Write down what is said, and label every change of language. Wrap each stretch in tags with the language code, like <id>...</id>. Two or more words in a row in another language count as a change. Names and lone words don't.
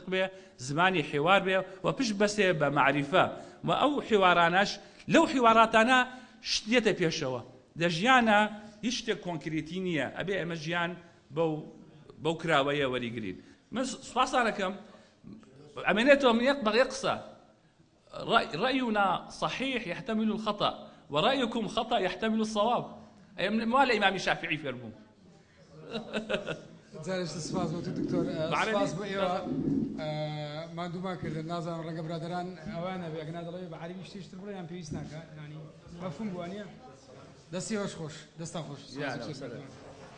<ckb>بێ زمانی حیوار بێ و پشت بەسێ بە معریفە و ئەو حیوارانەش لەو حیواراتانە شتێتە پێشەوە دەژیانە هیچ شتێک کۆنکریتی نییە ئەبێ ئەمە ژیان بەو کراوەیە وەریگرین من سوپاسانەکەم ئەمێنێتەوە من یەک قسە</ckb> <ar>رأينا صحيح يحتمل الخطأ ورأيكم خطأ يحتمل الصواب ما لإمام الشافعي</ar> <ckb>فرمو زارش سپاس بۆ تو دکتۆر سپاس بۆ ئێوە مادووما کردن نازانم ڕەنگە برادران ئەوانە بێ ئەگەر دەڵێ بە عەربی شتێشتر بڵێ یان پێویست ناکات ینی مەفهوم بووە نییە دەستی خۆش دەستان خۆش</ckb>